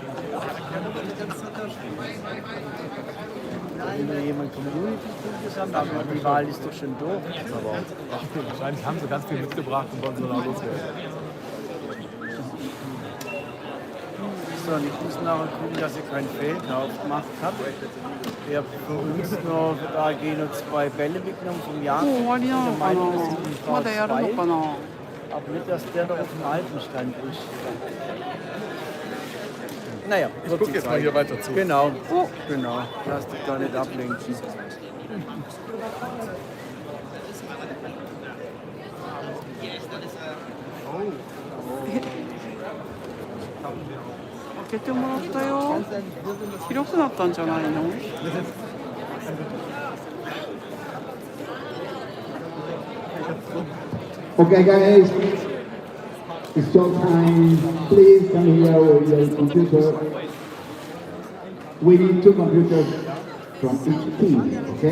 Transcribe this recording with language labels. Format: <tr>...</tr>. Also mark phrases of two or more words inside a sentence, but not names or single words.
<de>Wenn da jemand Community-Punkte sammelt, aber die Wahl ist doch schon durch. Aber wahrscheinlich haben sie ganz viel mitgebracht und wollen so nach loswerden. So, und ich muss nachher gucken, dass ich keinen Fehlkauf gemacht habe. Ich habe für uns noch da gehen noch 2 Bälle mitgenommen vom Jahr.</de> <ja>もう終わりなのかな。まだやるのかな。</ja> <de>Aber nicht, dass der noch auf dem alten Stand ist. Naja, Ich gucke jetzt mal hier weiter zu. Genau, genau. Lass dich da nicht ablenken. Oh.</de> <ja>開けてもらったよ。広くなったんじゃないの？</ja> <en>Okay, guys, it's showtime. Please come here with your computer. We need 2 computers from each team, okay?</en>